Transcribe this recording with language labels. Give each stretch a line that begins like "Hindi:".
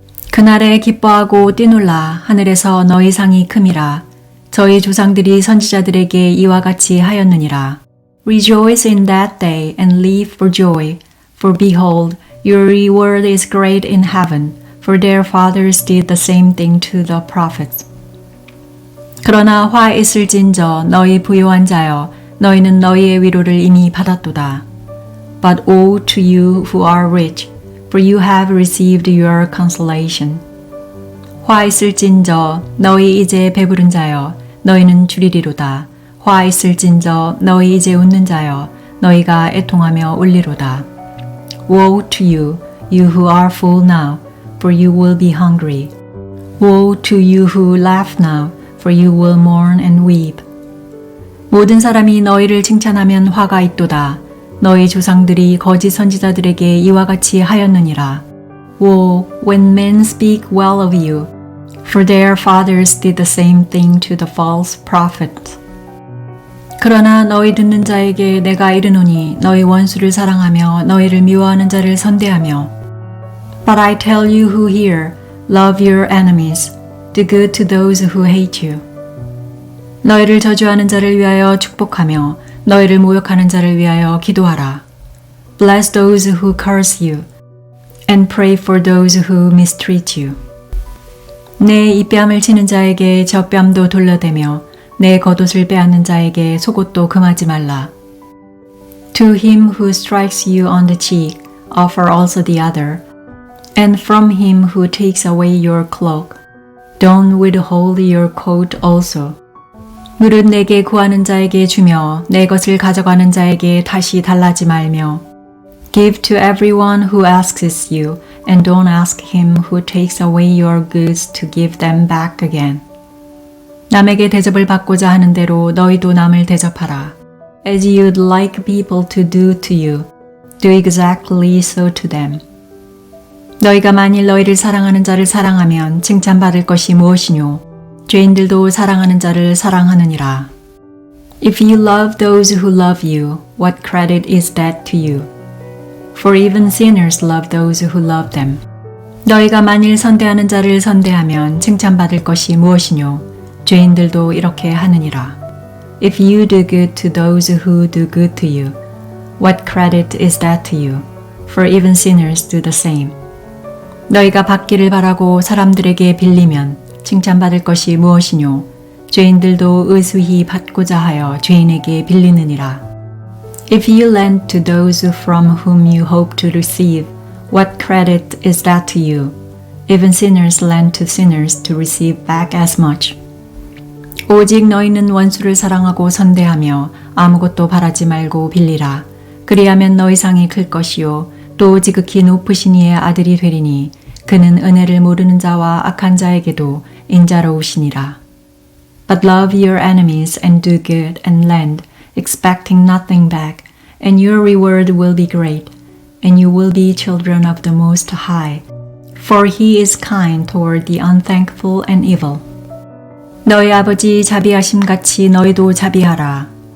Korean: 그날에 기뻐하고 뛰놀라 하늘에서 너희 상이 큼이라. 저희 조상들이 선지자들에게 이와 같이 하였느니라.
English: Rejoice in that day and leap for joy, for behold, your reward is great in heaven, for their fathers did the same thing to the prophets.
Korean: 그러나 화 있을진저 너희 부요한 자여, 너희는 너희의 위로를 이미 받았도다.
English: But woe to you who are rich, for you have received your consolation.
Korean: 화 있을진저 너희 이제 배부른 자여, 너희는 줄이리로다. 화 있을진저 너희 이제 웃는 자여, 너희가 애통하며 울리로다.
English: Woe to you, you who are full now, for you will be hungry. Woe to you who laugh now, for you will mourn and weep.
Korean: 모든 사람이 너희를 칭찬하면 화가 있도다. 너희 조상들이 거짓 선지자들에게 이와 같이 하였느니라.
English: Woe when men speak well of you, for their fathers did the same thing to the false prophets.
Korean: 그러나 너희 듣는 자에게 내가 이르노니 너희 원수를 사랑하며 너희를 미워하는 자를 선대하며
English: But I tell you who hear, love your enemies, do good to those who hate you.
Korean: 너희를 저주하는 자를 위하여 축복하며 너희를 모욕하는 자를 위하여 기도하라.
English: Bless those who curse you, and pray for those who mistreat you.
Korean: 내 입뺨을 치는 자에게 젖뺨도 돌려대며 내 겉옷을 빼앗는 자에게 속옷도 금하지 말라.
English: To him who strikes you on the cheek, offer also the other, and from him who takes away your cloak, don't withhold your coat also.
Korean: 무릇 내게 구하는 자에게 주며 내 것을 가져가는 자에게 다시 달라지 말며
English: Give to everyone who asks you, and don't ask him who takes away your goods to give them back again.
Korean: 남에게 대접을 받고자 하는 대로 너희도 남을 대접하라.
English: As you'd like people to do to you, do exactly so to them.
Korean: 너희가 만일 너희를 사랑하는 자를 사랑하면 칭찬받을 것이 무엇이뇨? 죄인들도 사랑하는 자를 사랑하느니라.
English: If you love those who love you, what credit is that to you? For even sinners love those who love them.
Korean: 너희가 만일 선대하는 자를 선대하면 칭찬받을 것이 무엇이뇨? 죄인들도 이렇게 하느니라.
English: If you do good to those who do good to you, what credit is that to you? For even sinners do the same.
Korean: 너희가 받기를 바라고 사람들에게 빌리면 칭찬받을 것이 무엇이뇨? 죄인들도 의수히 받고자 하여 죄인에게 빌리느니라.
English: If you lend to those from whom you hope to receive, what credit is that to you? Even sinners lend to sinners to receive back as much.
Korean: 오직 너희는 원수를 사랑하고 선대하며 아무것도 바라지 말고 빌리라. 그리하면 너희 상이 클 것이요 또 지극히 높으신 이의 아들이 되리니 그는 은혜를 모르는 자와 악한 자에게도 인자로우시니라.
English: But love your enemies and do good and lend, expecting nothing back, and your reward will be great, and you will be children of the Most High, for He is kind toward the unthankful and evil.
Korean: 너희 아버지 자비하심같이 너희도 자비하라.